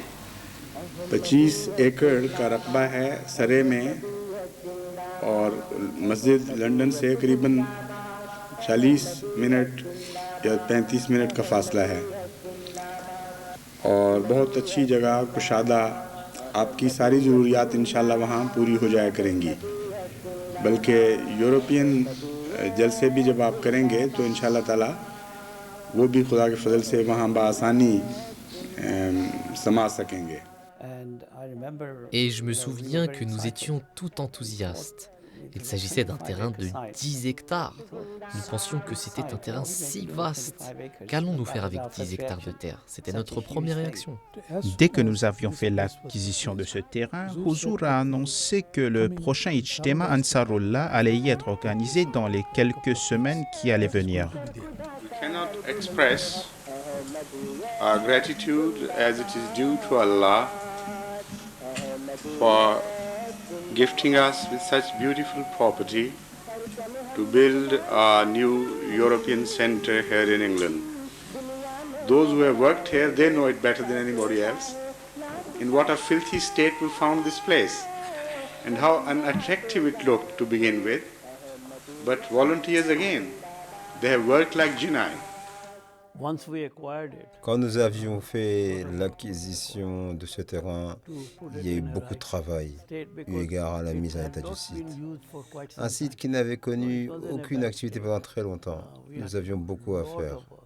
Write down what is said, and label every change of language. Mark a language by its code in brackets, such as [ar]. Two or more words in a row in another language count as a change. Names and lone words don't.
[ur] 25 ایکڑ کا رقبہ ہے سرے میں اور مسجد لندن سے قریباً 40 منٹ یا 35 منٹ کا فاصلہ ہے اور بہت اچھی جگہ کشادہ، آپ کی ساری ضروریات ان شاء اللہ وہاں پوری ہو جایا کریں گی. بلکہ یورپین جلسے بھی جب آپ کریں گے تو ان شاء اللہ تعالیٰ وہ بھی خدا کے فضل سے وہاں بآسانی سما سکیں گے. [fr] Et je me souviens que nous étions tout enthousiastes. Il s'agissait d'un terrain de 10 hectares. Nous pensions que c'était un terrain si vaste. Qu'allons-nous faire avec 10 hectares de terre? C'était notre première réaction. Dès que nous avions fait l'acquisition de ce terrain, Huzour a annoncé que le prochain Ijtema Ansarullah allait y être organisé dans les quelques semaines qui allaient venir. [en] Cannot express our gratitude as it is due to Allah for gifting us with such beautiful property to build a new European center here in England. Those who have worked here, they know it better than anybody else. In what a filthy state we found this place and how unattractive it looked to begin with. But volunteers again, they have worked like Jinnai. [fr] Quand nous avions fait l'acquisition de ce terrain, il y a eu beaucoup de travail, eu égard à la mise en état du site. Un site qui n'avait connu aucune activité pendant très longtemps. Nous avions beaucoup à faire.